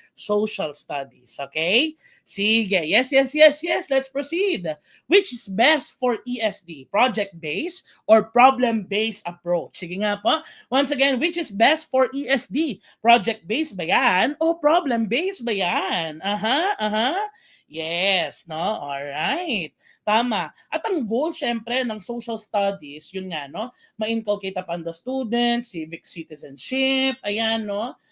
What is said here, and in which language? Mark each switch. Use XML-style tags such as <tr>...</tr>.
<en>Social studies, okay? Sige, yes, let's proceed. Which is best for ESD? Project-based or problem-based approach?</en> <tl>Sige nga po.</tl> <en>Once again, which is best for ESD?</en> <tl>Project-based ba yan o problem-based ba yan?</tl> <en>Yes, no? Alright. Tama.</en> <tl>At ang goal, syempre, ng social studies, yun nga, no?</tl> <en>Ma-inculcate upon the student, civic citizenship,</en> <tl>ayan, no?</tl>